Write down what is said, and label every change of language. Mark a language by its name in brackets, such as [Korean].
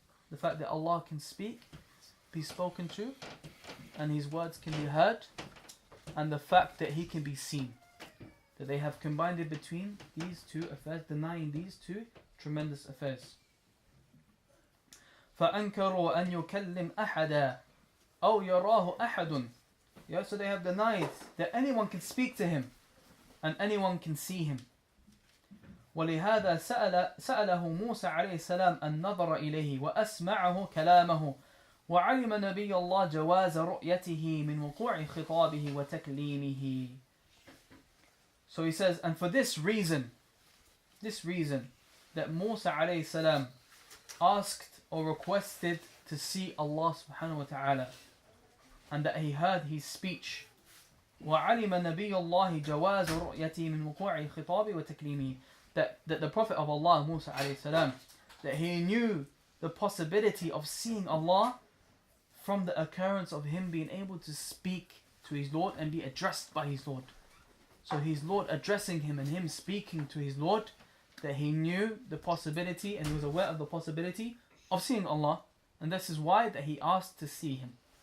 [English] The fact that Allah can speak, be spoken to, and his words can be heard, and the fact that he can be seen. That they have combined it between these two affairs, denying these two tremendous affairs. [Arabic] فأنكروا أن يكلم أحدا أو يراه أحد. [English] Yeah, so they have denied that anyone can speak to him and anyone can see him. [Arabic] ولهذا سأله موسى عليه السلام النظر إليه وأسمعه كلامه وعلم نبي الله جواز رؤيته من وقوع خطابه وتكليمه. [English] So he says, and for this reason that Musa عليه السلام asked or requested to see Allah subhanahu wa ta'ala, and that he heard his speech. [Arabic] وعلم نبي الله جواز رؤيته من وقوع خطابه وتكليمه. [English] That the Prophet of Allah, Musa alayhi salam, that he knew the possibility of seeing Allah from the occurrence of him being able to speak to his Lord and be addressed by his Lord. So his Lord addressing him and him speaking to his Lord, that he knew the possibility and he was aware of the possibility of seeing Allah, and this is why that he asked to see him.